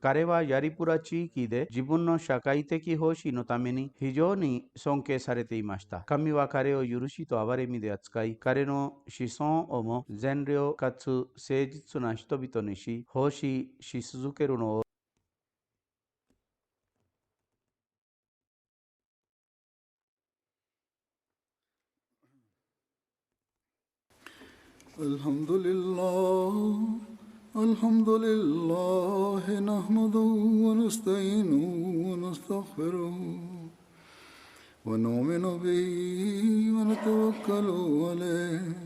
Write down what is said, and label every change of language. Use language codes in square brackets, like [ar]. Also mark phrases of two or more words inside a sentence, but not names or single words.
[ja] 彼はヤリプラ地域で自分の社会的奉仕のために非常に尊敬されていました。神は彼を許しと憐れみで扱い、彼の子孫をも善良かつ誠実な人々にし、奉仕し続けるのを [ar] الحمد لله الحمد لله نحمده ونستعينه ونستغفره ونؤمن به ونتوكل عليه